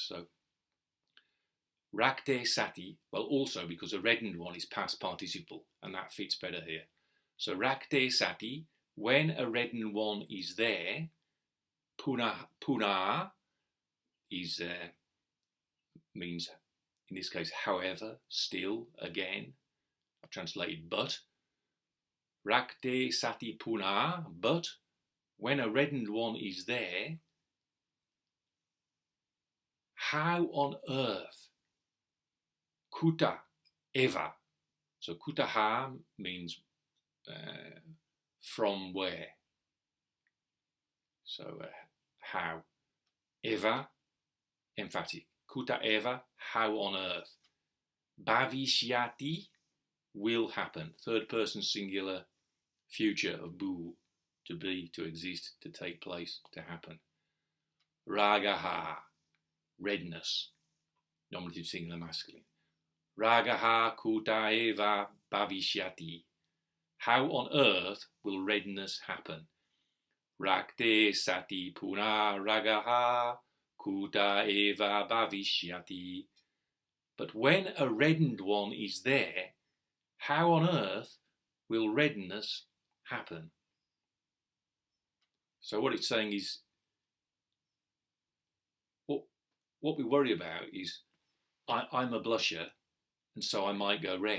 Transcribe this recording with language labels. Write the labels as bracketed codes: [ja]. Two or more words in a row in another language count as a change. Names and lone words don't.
[en] So [sa] rakte sati, [en] well, also because a reddened one is past participle, and that fits better here. So [sa] rakte sati, [en] when a reddened one is there, punā is means, in this case, however, still, again. I've translated but. [sa] Rakte sati punā, [en] but when a reddened one is there, how on earth? [sa] Kuta eva. [en] So kutaha means from where. So how. Eva, emphatic. [sa] Kuta eva, [en] how on earth. Bhaviṣyati, will happen. Third person singular, future of bhu, to be, to exist, to take place, to happen. Rāgaḥ, redness, nominative singular masculine. [sa] Rāgaḥ kuta eva bhaviṣyati. [en] How on earth will redness happen? [sa] Rakte sati punā rāgaḥ kuta eva bhaviṣyati. [en] But when a reddened one is there, how on earth will redness happen? So what it's saying is, what we worry about is, I'm a blusher, and so I might go red.